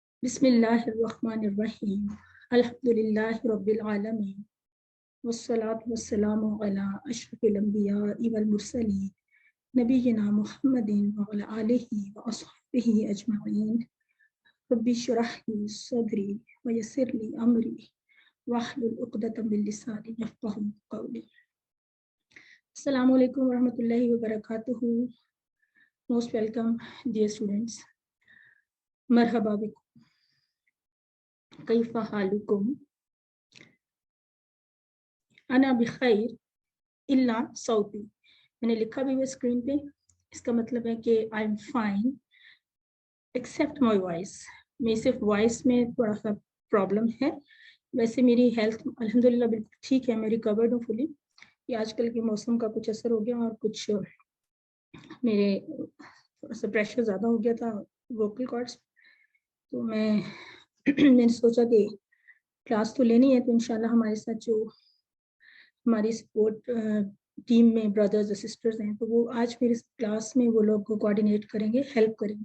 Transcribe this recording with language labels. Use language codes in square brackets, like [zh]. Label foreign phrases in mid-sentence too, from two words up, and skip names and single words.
[ar] بسم الله الرحمن الرحيم الحمد لله رب العالمين والصلاة والسلام على أشرف الأنبياء والمرسلين نبينا محمد وعلى آله وأصحابه أجمعين رب اشرح لي صدري ويسر لي أمري واحلل عقدة من لساني يفقهوا قولي. السلام عليكم ورحمة الله وبركاته. [en] Most welcome dear students, [ar] مرحبا بكم، كيف حالكم، أنا بخير إلا صوتي. [hi] मैंने लिखा भी है स्क्रीन पे, इसका मतलब है कि [en] I am fine except my voice. [hi] मेरी सिर्फ वॉइस में थोड़ा सा प्रॉब्लम है, वैसे मेरी हेल्थ अल्हम्दुलिल्लाह बिल्कुल ठीक है, मैं रिकवर्ड हूँ फुली। ये आजकल के मौसम का कुछ असर हो गया और कुछ मेरे थोड़ा सा प्रेशर ज़्यादा हो गया था [en] vocal cords, [hi] तो मैंने सोचा कि क्लास तो लेनी है, तो इंशाल्लाह हमारे साथ जो हमारी [en] support team [hi] में ब्रदर्स और सिस्टर्स हैं, तो वो आज मेरे क्लास में वो लोग को कोऑर्डिनेट करेंगे, हेल्प करेंगे।